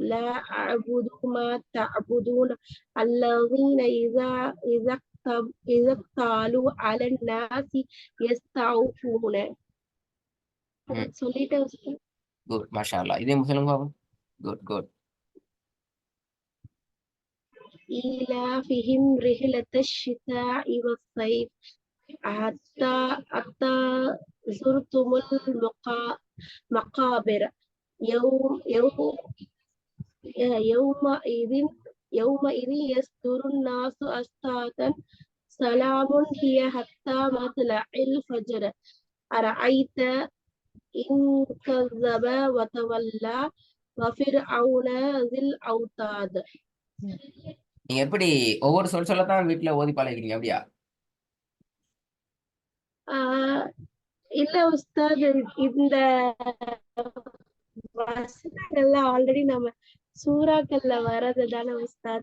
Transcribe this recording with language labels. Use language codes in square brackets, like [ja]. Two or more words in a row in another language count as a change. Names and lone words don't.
[ar] لا أعبد ما تعبدون الذين إذا تالوا على الناس يستوفون. [ta] சொல்லிட்டேன் உஸ்தாத். குட், [ar] ما شاء الله. [ta] இதே சொல்லுங்க பாப்போம். குட் குட். [ar] إيلافهم رحلة الشتاء والصيف حتى زرتم المقابر يوم يومئذ يومئذ يصدر الناس أشتاتا سلام هي حتى مطلع الفجر أرأيت إن كذب وتولى وفرعون ذي الأوتاد. [ta] நீங்க எப்படி ஒவ்வொரு சொல்லத்தான் வீட்டுல ஓதி பழகிறீங்க அப்படியா? இல்ல உஸ்தாத், இந்த வசனங்கள்லாம் ஆல்ரெடி நம்ம சூறாக்கள்ல வர்றது தானே உஸ்தாத்.